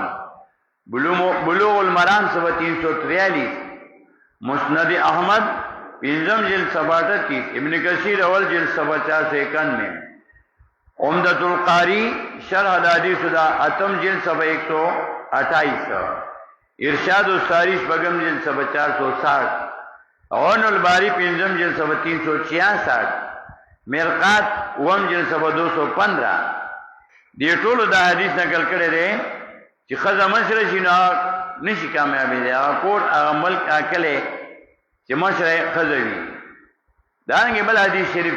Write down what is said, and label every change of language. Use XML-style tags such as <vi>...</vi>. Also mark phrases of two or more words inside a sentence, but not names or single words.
<ps>51 بلوغ المرام صفحہ 343 مسند احمد پنجم جلد صفحہ 38 ابن کثیر اول جلد صفحہ 491 عمدۃ القاری شرح الحدیث دا اتم جلد صفحہ 128 ارشاد الساری شپږم جلد صفحہ 460 عون الباری پنجم جلد صفحہ 366 مرقات وم جلد صفحہ 215 دی ټولو دا حدیث نقل کړی دی چې ښځه مشره شي نو نشي کامیابېدی هغه کور هغه ملک هغه کلی چې مشره ښځه وي دارنګې بل حدیث شریف</ps>